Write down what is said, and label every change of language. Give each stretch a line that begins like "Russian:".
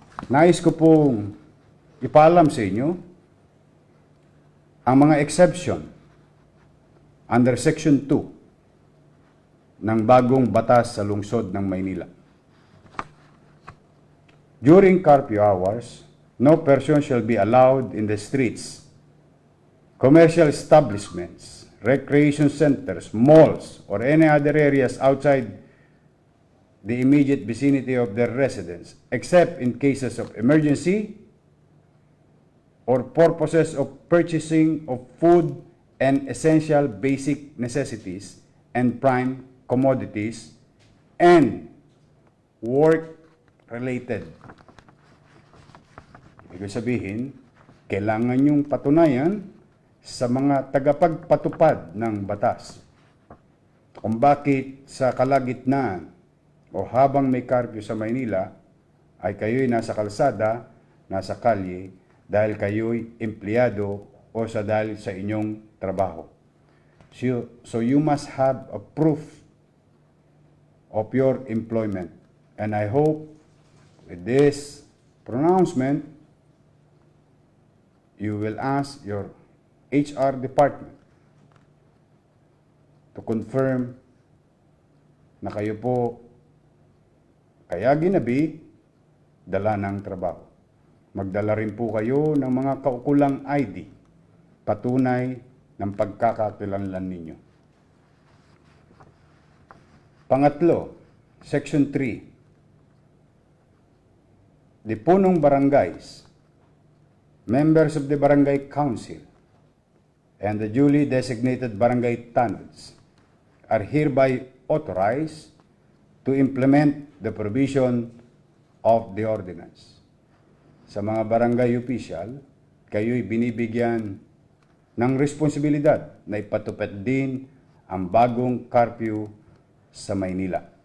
Filipino: Nais ko pong ipaalam sa inyo ang mga
English: exception under Section 2
Filipino: ng bagong batas sa lungsod ng Maynila.
English: During curfew hours, no person shall be allowed in the streets, commercial establishments, recreation centers, malls, or any other areas outside the immediate vicinity of their residence, except in cases of emergency or purposes of purchasing of food and essential basic necessities and prime commodities and work-related.
Filipino: Ibig sabihin, kailangan yung patunayan sa mga tagapagpatupad ng batas kung bakit sa kalagitnaan o habang may curfew sa Maynila ay kayo'y nasa kalsada, nasa kalye, dahil kayo'y empleyado o dahil sa inyong trabaho.
English: So you must have a proof of your employment. And I hope with this pronouncement, you will ask your HR department to confirm
Filipino: na kayo po kaya ginabi dala ng trabaho. Magdala rin po kayo ng mga kaukulang ID, patunay ng pagkakakilanlan ninyo. Pangatlo, Section 3.
English: The punong barangays, members of the barangay council, and the duly designated barangay tands are hereby authorized to implement the provision of the ordinance.
Filipino: Sa mga barangay official, kayo'y binibigyan ng responsibilidad na ipatupad din ang bagong curfew sa Maynila.